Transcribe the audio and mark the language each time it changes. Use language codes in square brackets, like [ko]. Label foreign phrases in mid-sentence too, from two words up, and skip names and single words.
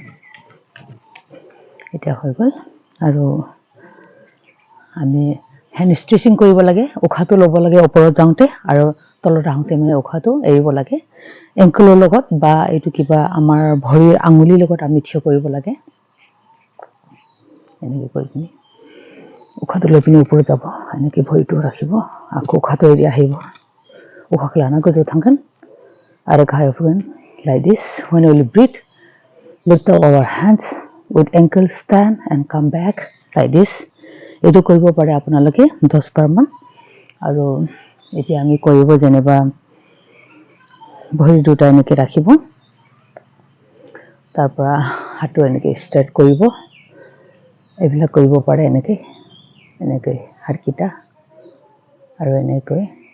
[as] এটা হৈ গ'ল আৰু আমি হ্যান্ড স্ট্ৰেচিং কৰিব লাগে উখাটো ল'ব লাগে ওপৰত যাওঁতে আৰু তলত আহোঁতে মানে উখাটো এৰিব লাগে এংকলৰ লগত বা এইটো কিবা আমাৰ ভৰিৰ আঙুলিৰ লগত আমি থিয় কৰিব লাগে এনেকৈ কৰি পিনি উখাটো লৈ পিনি ওপৰত যাব এনেকৈ ভৰিটো ৰাখিব আকৌ উখাটো এৰি আহিব উখাটো লানা [brx] गोजौ थांगोन आरो गाहायाव फैगोन [en] like this when we breathe lift up our hands with ankle stand and come back like this [as] এইটো কৰিব পাৰে আপোনালোকে 10 বাৰমান আৰু এতিয়া আমি কৰিব যেনেবা ভৰি দুটা এনেকৈ ৰাখিব তাৰ পৰা হাতটো এনেকৈ ষ্ট্ৰেট কৰিব এইবিলাক কৰিব পাৰে এনেকৈ হাতকিটা আৰু এনেকৈ